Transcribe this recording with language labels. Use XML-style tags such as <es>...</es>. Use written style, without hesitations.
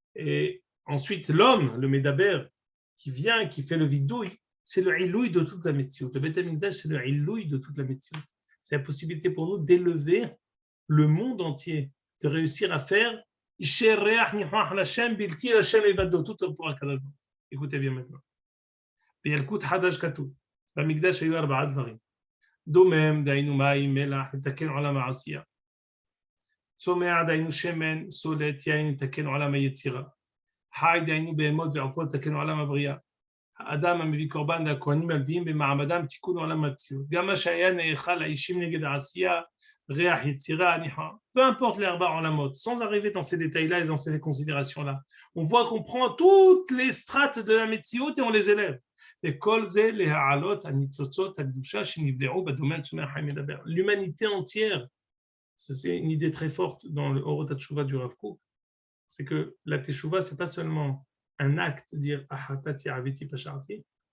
<fr>Et ensuite, l'homme, le Medaber, qui vient, qui fait le vidouille, c'est le ilouï de toute la Metziut. Le Beth Amikdash, c'est le ilouï de toute la Metziut. C'est la possibilité pour nous d'élever le monde entier, de réussir à faire tout pour Akadosh. Écoutez bien maintenant.</fr> <he>בילקוט חדש כתוב, במקדש היו 4 דברים. דומם, דהיינו מים, מלח, לתקן עולם העשייה. צומח, דהיינו שמן, סולת, יין, לתקן עולם היצירה. חי, דהיינו בהמות ועופות, לתקן עולם הבריאה. האדם המביא קורבן והכהנים מביאים במעמדם תיקון עולם המציאות. גם מה שהיה נאכל האישים נגד העשייה, ריח, יצירה, ניחה.</he> <fr>Peu importe les 4 olamot, sans arriver dans ces détails-là et dans ces considérations-là. On voit qu'on prend toutes les strates de la Metziut et on les élève. L'humanité entière, c'est une idée très forte dans le Orot HaTeshuva du Rav Kook, c'est que la Teshuva, c'est pas seulement un acte, dire Ahatati Aviti Pasharti,</fr>